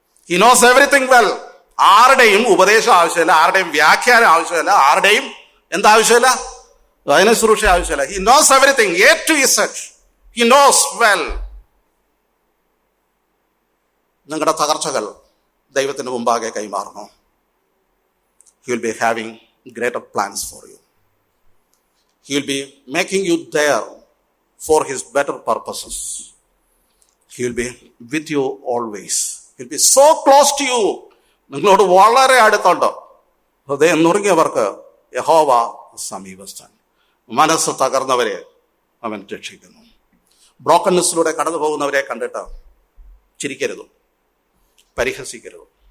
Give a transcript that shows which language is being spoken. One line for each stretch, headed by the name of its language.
English: He knows everything well.
Malayalam: ആരുടെയും ഉപദേശം ആവശ്യമില്ല, ആരുടെയും വ്യാഖ്യാനം ആവശ്യമില്ല, ആരുടെയും എന്താവശ്യമില്ല? അതിന് ശുശ്രൂഷ ആവശ്യമില്ല.
English: He knows everything, A to Z. He knows well.
Malayalam: നിങ്ങളുടെ തകർച്ചകൾ ദൈവത്തിന് മുമ്പാകെ കൈമാറണോ?
English: He will be having greater plans for you. He will be making you there for his better purposes. He will be with you always. He will be so close to you.
Malayalam: നിങ്ങളോട് വളരെ അടുത്തുണ്ട്. ഹൃദയം നുറുങ്ങിയവർക്ക് യഹോവ സമീപസ്ഥൻ. മനസ്സ് തകർന്നവരെ അവൻ രക്ഷിക്കുന്നു. ബ്രോക്കൺനെസ്സിലൂടെ കടന്നു പോകുന്നവരെ കണ്ടിട്ട് ചിരിക്കരുത്, പരിഹസിക്കരുത്.